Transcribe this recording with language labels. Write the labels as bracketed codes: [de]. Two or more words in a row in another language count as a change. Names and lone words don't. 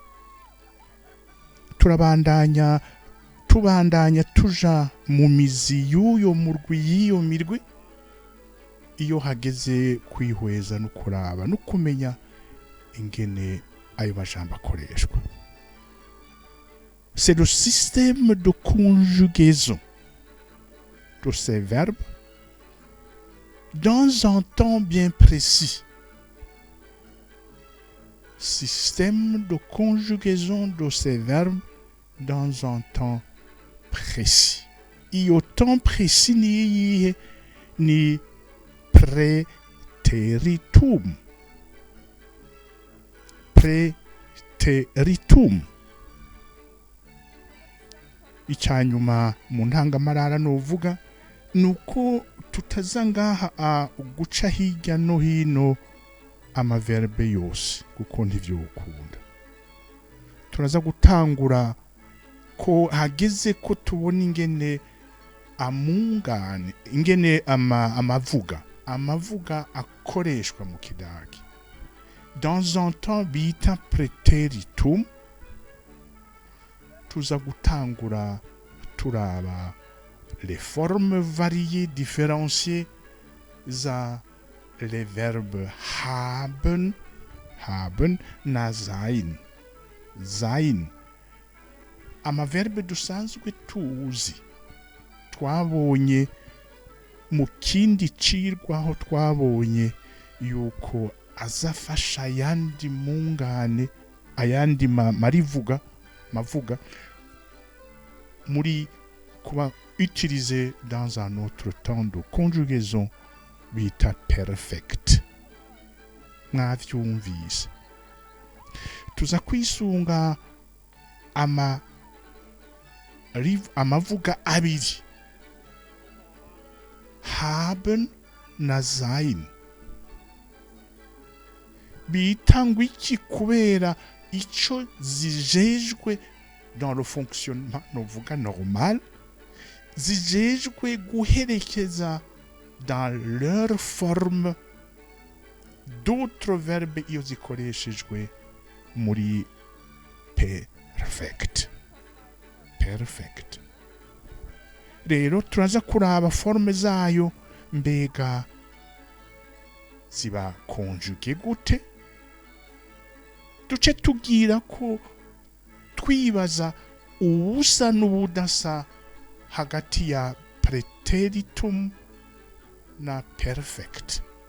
[rn] Tubandanya tuja mu mizi y'uyo murwi, y'iyo mirwi, iyo hageze kwihweza no kuraba no kumenya ingene ayo majambo akoreshwa. [fr] C'est le système de conjugaison de ces verbes dans un temps bien précis. Système de conjugaison de ces verbes dans un temps précis. Et au temps précis ni préteritum. Préteritum. [rn] Icyanyuma mu ntangamarara novuga nuko tutazangaha guca hirya no hino amaverbe yose, kuko ndivyo ukunda. Turaza gutangura ko hageze ko tubona ingene amungane, ingene amavuga akoreshwa mu kidagi. [fr] Dans un temps bita préteritum, [rn] tuza gutangura turaba [fr] les formes variées différenciées za les verbes haben na sein. [rn] amaverbe dusanzwe tuzi twabonye mu kindi cirwaho twabonye yuko azafasha ayandi mungane ayandi mavuga muri kuba [fr] utilisé dans un autre temps de conjugaison [rn] bita perfect. Mwavyumvise. Tuza kwisunga amavuga abiri, haben na sein. Bitangwa iki kubera ico zijejwe [fr] dans le fonctionnement [rn] novuga normal, zijejwe guherekeza [fr] dans leur forme d'autres verbes [rn] iyo zikoreshejwe muri perfect. Rero turaza kuraba forme zayo, mbega ziba conjugué gute, duce tugira ko twibaza ubusa n'ubudasa hagati ya preteritum na perfect.